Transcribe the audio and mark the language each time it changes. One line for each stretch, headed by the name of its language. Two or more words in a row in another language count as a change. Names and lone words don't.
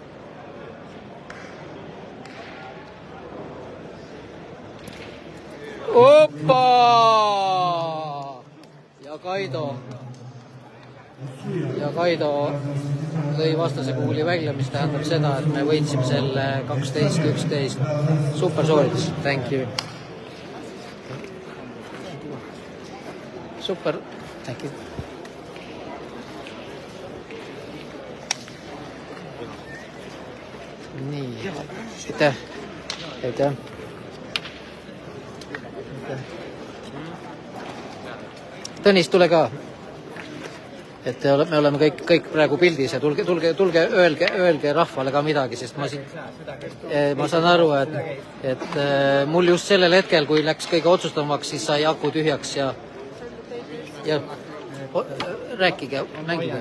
Estonian: Oppa! Ja Kaido lõi vastase kuuli välja, mis tähendab seda, et me võitsime selle 12-11. Super sooritus.
English: Thank you. Super. Thank you.
Estonian: Nii. Aitäh. Tõnis, tule ka. Et me oleme kõik praegu pildis ja tulge öelge rahvale ka midagi, sest ma saan aru, et mul just sellel hetkel, kui läks kõige otsustavamaks, siis sai aku tühjaks ja rääkige, mängige.